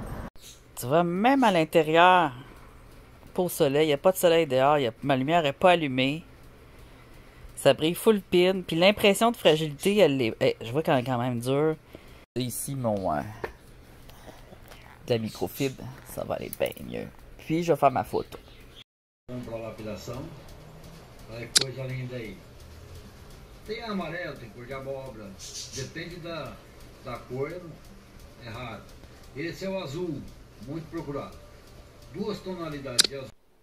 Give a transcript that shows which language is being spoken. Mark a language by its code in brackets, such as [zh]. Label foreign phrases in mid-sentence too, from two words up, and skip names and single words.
[fr] Tu vois, même à l'intérieur, pas au soleil, il n'y a pas de soleil dehors, ma lumière n'est pas allumée. Ça brille full pin, puis l'impression de fragilité, elle est. Je vois qu'elle est quand même dure. Ici, mon. De la microfibre, ça va aller bien mieux. Puis, je vais faire ma photo. [pt] Para lapidação, olha que coisa linda aí. Tem amarelo, tem cor de abóbora, depende da cor, é raro. Esse é o azul, muito procurado. 2 tonalidades de azul.